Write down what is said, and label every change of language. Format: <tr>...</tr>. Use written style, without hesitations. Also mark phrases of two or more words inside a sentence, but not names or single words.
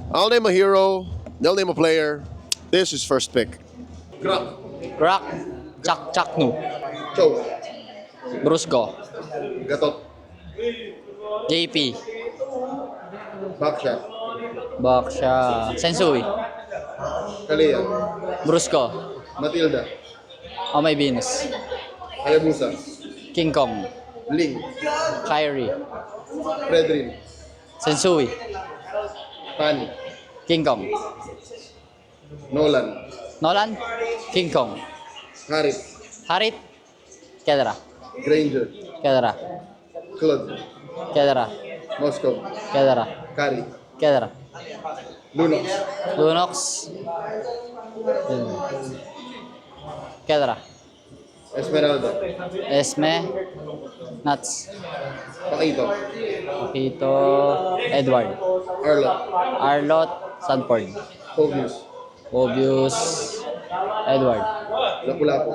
<en>I'll name a hero. They'll name a player. This is first pick. Grok. Rock. Chak Chaknu. Chow. Brusco. Gatot. JP. Baksha. Baksha. Sensui. Kalea. Brusco. Matilda. Amay Venus. Hayabusa. King Kong. Ling. Kyrie. Fredrin. Sensui. Fanny. King Kong. Nolan. Nolan. King Kong. Harit. Harit. Kedra. Granger. Kedra. Claude. Kedra. Moscow. Kedra. Kari. Kedra. Lunox. Lunox. Kedra. Esmeralda. Esme. Nuts. Paquito. Pakito. Edward. Arlot. Arlot. Sanford. Pogius. Obvious. Edward. Lapu-Lapu.</en>